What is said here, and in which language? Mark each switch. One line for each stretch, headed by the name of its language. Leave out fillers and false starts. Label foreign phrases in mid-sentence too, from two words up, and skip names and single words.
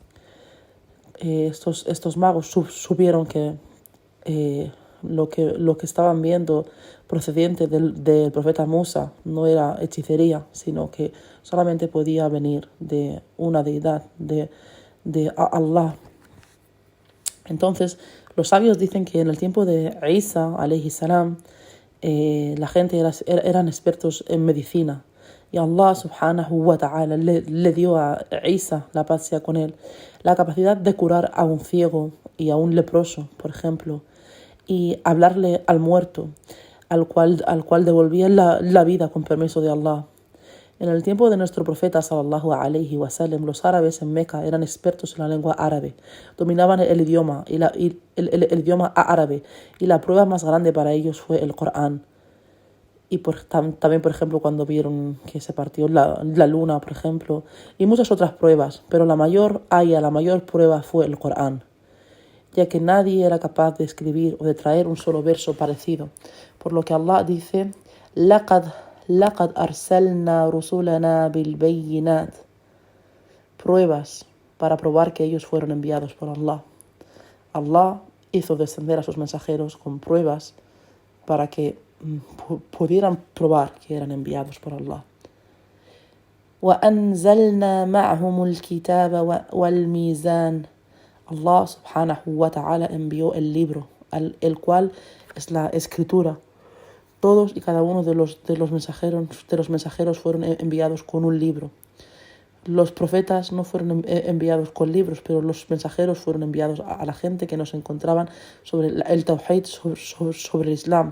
Spanish: Estos magos supieron que lo que estaban viendo procedente del profeta Musa no era hechicería, sino que solamente podía venir de una deidad, de Allah. Entonces, los sabios dicen que en el tiempo de Isa,
Arabic: عليه السلام,
Spanish: la gente eran expertos en medicina. Y Allah
Arabic: سبحانه وتعالى
Spanish: le dio a Isa, la paz sea con él, la capacidad de curar a un ciego y a un leproso, por ejemplo, y hablarle al muerto, al cual devolvía la vida con permiso de Allah. En el tiempo de nuestro profeta
Arabic: صلى الله عليه وسلم,
Spanish: los árabes en Meca eran expertos en la lengua árabe, dominaban el idioma el idioma árabe, y la prueba más grande para ellos fue el Corán. Y también, por ejemplo, cuando vieron que se partió la luna, por ejemplo, y muchas otras pruebas, pero la mayor prueba fue el Corán. ya que nadie era capaz de escribir o de traer un solo verso parecido. Por lo que Allah dice,
Arabic: لقد لقد أرسلنا رسلنا بالبينات.
Spanish: Pruebas para probar que ellos fueron enviados por Allah. Allah hizo descender a sus mensajeros con pruebas para que pudieran probar que eran enviados por Allah.
Arabic: وأنزلنا معهم الكتاب والميزان.
Spanish: Allah
Arabic: سبحانه وتعالى
Spanish: envió el libro, el cual es la escritura. Todos y cada uno de los mensajeros fueron enviados con un libro. Los profetas no fueron enviados con libros, pero los mensajeros fueron enviados a la gente que nos encontraban sobre el Tawhid, sobre el Islam.